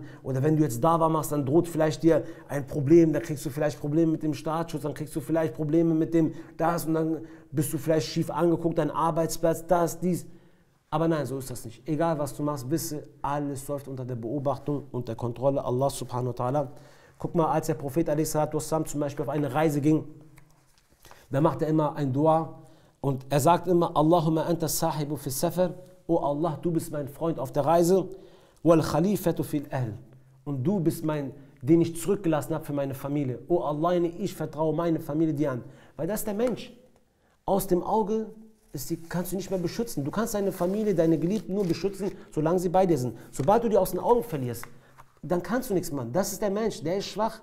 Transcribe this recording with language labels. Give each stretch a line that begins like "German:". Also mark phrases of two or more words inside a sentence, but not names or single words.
German: Oder wenn du jetzt Dawa machst, dann droht vielleicht dir ein Problem, dann kriegst du vielleicht Probleme mit dem Staatsschutz, dann kriegst du vielleicht Probleme mit dem das und dann bist du vielleicht schief angeguckt, dein Arbeitsplatz, das, dies. Aber nein, so ist das nicht. Egal was du machst, wisse, alles läuft unter der Beobachtung und der Kontrolle Allah
Arabic: سبحانه وتعالى.
German: Guck mal, als der Prophet a.s. zum Beispiel auf eine Reise ging, da macht er immer ein Dua und er sagt immer,
Arabic: اللهم أنت الصاحب في السفر, oh Allah,
German: du bist mein Freund auf der Reise,
Arabic: والخليفة في الأهل,
German: und du bist mein, den ich zurückgelassen habe für meine Familie. Oh Allah, ich vertraue meine Familie dir an. Weil das ist der Mensch. Aus dem Auge kannst du nicht mehr beschützen. Du kannst deine Familie, deine Geliebten nur beschützen, solange sie bei dir sind. Sobald du die aus den Augen verlierst, dann kannst du nichts machen. Das ist der Mensch, der ist schwach.